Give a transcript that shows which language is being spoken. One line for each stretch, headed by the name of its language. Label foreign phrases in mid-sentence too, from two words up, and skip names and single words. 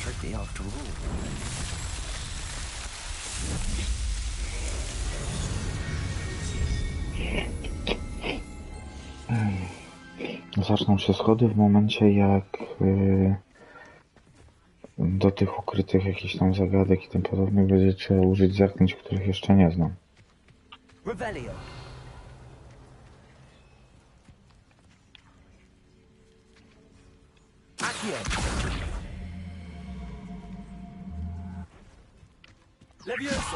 English: family after all.
Polish: Zaczną się schody w momencie, jak do tych ukrytych jakichś tam zagadek i tym podobnych będzie trzeba użyć zaklęć, których jeszcze nie znam. Revelio. Accio. Levioso.